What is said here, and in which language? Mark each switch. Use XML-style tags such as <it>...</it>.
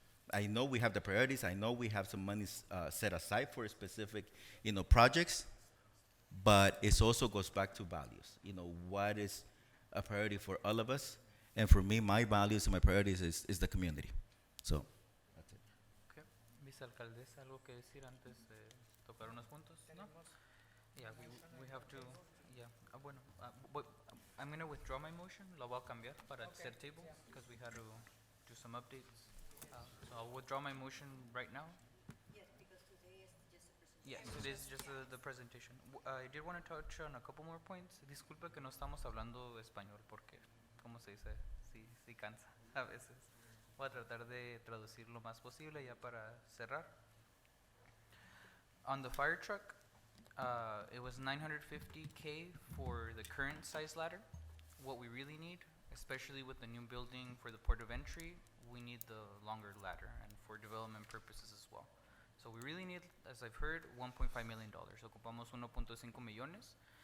<en>I know we have the priorities. I know we have some money set aside for specific, projects, but it also goes back to values. What is a priority for all of us? And for me, my values and my priorities is the community. So, that's it. Okay.</en> <es>Vicealcaldesa, ¿algo que decir antes de tocar unos puntos? ¿No?</es> <en>Yeah, we have to, yeah.</en> <es>Bueno,</es> <en>I'm going to withdraw my motion.</en> <es>La voy a cambiar para el tercer</es> <en>table, because we had to do some updates. So I'll withdraw my motion right now. Yes, because today is just a presentation. Yes, it is just the presentation. I did want to touch on a couple more points.</en> <es>Disculpe que no estamos hablando español porque, ¿cómo se dice? Sí cansa a veces. Voy a tratar de traducir lo más posible ya para cerrar.</es> <en>On the fire truck, it was $950K for the current size ladder. What we really need, especially with the new building for the port of entry, we need the longer ladder, and for development purposes as well. So we really need, as I've heard, $1.5 million.</en> <es>Ocupamos 1.5 millones.</es>